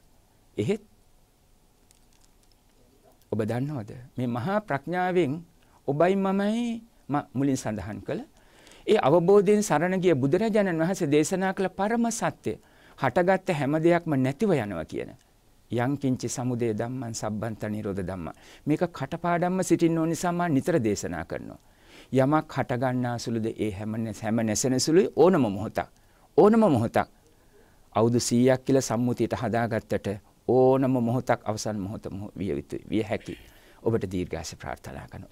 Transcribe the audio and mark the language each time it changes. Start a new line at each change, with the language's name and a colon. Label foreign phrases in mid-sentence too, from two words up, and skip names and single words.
Sinhala: එහෙත් ඔබ දන්නවද මේ මහා ප්‍රඥාවෙන් ඔබයි මමයි මුලින් සඳහන් කළ ඒ අවබෝධයෙන් සරණ ගිය බුදුරජාණන් වහන්සේ දේශනා කළ පරම සත්‍ය හටගත්ත හැම දෙයක්ම නැතිව යනවා කියන
Pali: යං කිංචි සමුදය ධම්මං සබ්බන්ත නිරෝධ ධම්මං
Sinhala: මේක කටපාඩම්ම සිටින්න ඕන නිසා මම නිතර දේශනා කරනවා. යමක් හට ගන්නා සුළුද ඒ හැම නැසෙන සුළුයි ඕනම මොහොතක් අවුරුදු 100ක් කියලා සම්මුතියට හදාගත්තට ඕනම මොහොතක් අවසන් මොහොත විය යුතුයි විය හැකි. ඔබට දීර්ඝාෂ ප්‍රාර්ථනා කරනවා.